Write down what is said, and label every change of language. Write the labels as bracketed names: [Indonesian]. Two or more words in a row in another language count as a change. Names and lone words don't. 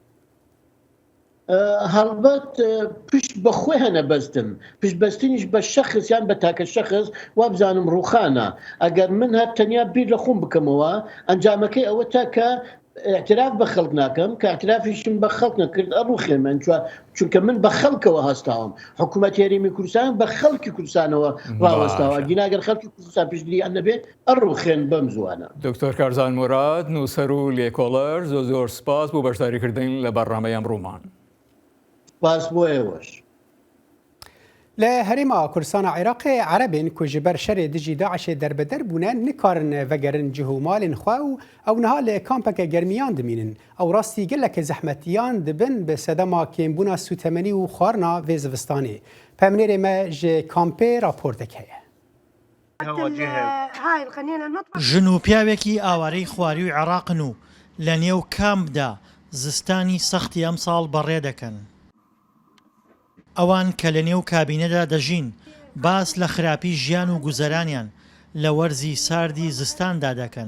[Central Kurdish] هەڵبەت پشت بەخۆی هەنە بەستن پشت بەستنیش بە شەخص یان بە تاکە شەخص وابزانم ڕوخانە ئەگەر من هەر تەنیا بیر لە خۆم بکەمەوە ئەنجامەکەی ئەوە تاکە اعتراف بە خەڵک ناکەم کە اعترافیشم بە خەڵک نەکرد ئەڕوخێ من چونکە من بە خەڵکەوە هەستاوم حکوومەتی هەرێمی کوردستان بە خەڵکی کوردستانەوە ڕاوەستاوە گیناگەر خەڵکی کوردستان پشتگیری ئەن نەبێت ئەڕوخێن بەم زوانە. دکتۆر کارزان موراد نووسەر و لێکۆڵەر زۆر سپاس بۆ بەشداریکردن لە بەڕامەی ئەمڕۆمان. سپاس بۆ ئێوەش. [Kurdish] لە هەرێما کوردستانە عێراقی عەرەبên ku ji ber şerê dijî Daişê derbeder bûne nikarin vegerin cihûmalên xwe û ew niha li kampeke germiyan dimînin. Ew rastî gelekê zehmetiyan dibin bi sedema kêmbûna sûtemenî û xwarina vê zivistanê. Pemnêrê me ji kampê raportek heye. [Central Kurdish] ژن و پیاوێکی ئاوارەی خواری و عێراقن و لە نێو کامدا زستانی سەختی ئەم ساڵ بەڕێ دەکەن. ئەوان کە لە نێو کابینەدا دەژین باس لە خراپی ژیان و گوزەرانیان لە وەرزی ساردی زستاندا دەکەن.